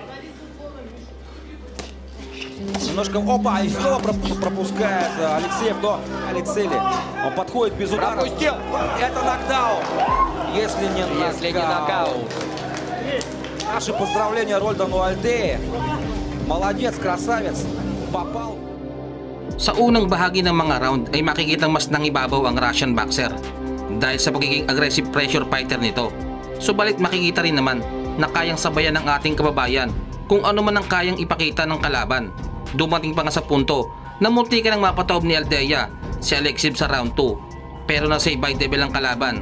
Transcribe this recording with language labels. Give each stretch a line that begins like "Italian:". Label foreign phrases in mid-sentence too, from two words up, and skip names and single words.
Russian: Немножко, опа, и снова пропускает Алексеев, но Алексеев, он подходит без удара. Пропустил. Это нокдаун, если не нокаут. Наши поздравления Рольдану Альдее. Молодец, красавец, попал.
Filipino: Sa unang bahagi ng mga round ay makikitang mas nangibabaw ang
English: Russian boxer
Filipino: dahil sa pagiging
English: aggressive pressure fighter
Filipino: nito. Subalit makikita rin naman na kayang sabayan ng ating kababayan kung ano man ang kayang ipakita ng kalaban. Dumating pa nga sa punto na munti ka nang mapataob ni Aldea si Alexev sa round 2 pero nasa by devil ang kalaban.